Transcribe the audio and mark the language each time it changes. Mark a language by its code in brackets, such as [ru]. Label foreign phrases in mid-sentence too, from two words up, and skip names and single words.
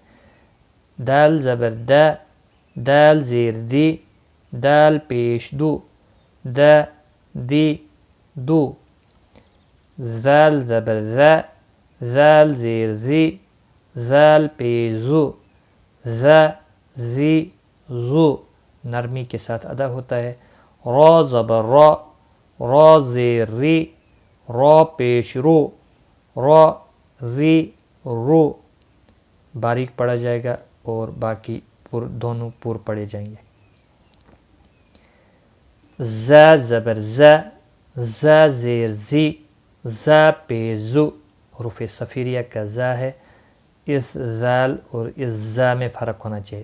[ur] دال زبر دا دال زیر دی دال پیش دو دا دی دو. زال زبر ذا زال زیر زی زال پیش زو ذا زی زو نرمی کے ساتھ ادا ہوتا ہے. را زبر را را زیر ری را پیش رو را ری رو باریک پڑا جائے گا اور باقی دونوں پور پڑے جائیں گے. زا زبر زا زا زیر زی زا پیش زو حروف صفیریہ کا زا ہے، اس زال اور اس زا میں فرق ہونا چاہیے.